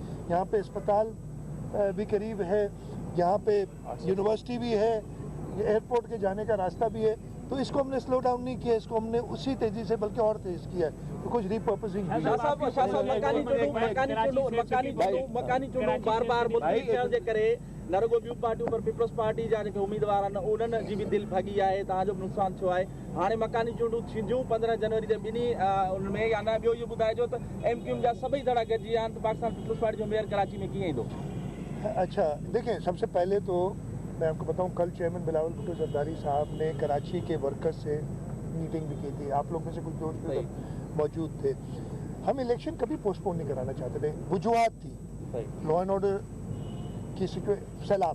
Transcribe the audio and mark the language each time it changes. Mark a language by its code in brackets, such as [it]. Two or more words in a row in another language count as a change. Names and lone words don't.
[ur] یہاں پہ اسپتال بھی قریب ہے، یہاں پہ یونیورسٹی بھی ہے، ایئرپورٹ کے جانے کا راستہ بھی ہے، تو اس کو ہم نے [en] slow down [ur] نہیں کیا، اس کو ہم نے اسی تیزی سے بلکہ اور تیز کیا ہے، تو کچھ ری پرپسنگ [sd] شاہ صاحب مکانی چونڈوں بار بار متعلق जे करे न रुगो ॿियूं पार्टियूं पर पीपल्स पार्टी जा जेके उम्मीदवार आहिनि उन्हनि जी बि दिलि भॻी आहे, तव्हांजो बि नुक़सानु थियो आहे। हाणे मकानी चूंडूं थींदियूं 15 जनवरी ते ॿिन्ही उन में, या न ॿियो इहो ॿुधाइजो त MQM जा सभई धड़ा गॾिजी विया आहिनि त पाकिस्तान पीपल्स पार्टी जो मेयर कराची में कीअं ईंदो؟ [ur] اچھا دیکھیں، سب سے پہلے تو میں آپ کو بتاؤں کل چیئرمین بلاول بھٹو زرداری صاحب نے کراچی کے ورکرز سے میٹنگ بھی کی تھی، آپ لوگ میں سے کچھ دوست بھی موجود تھے۔ ہم الیکشن کبھی پوسٹ پون نہیں کرانا چاہتے تھے، وجوہات تھی، [en] law and order [ur] کی سیلاب۔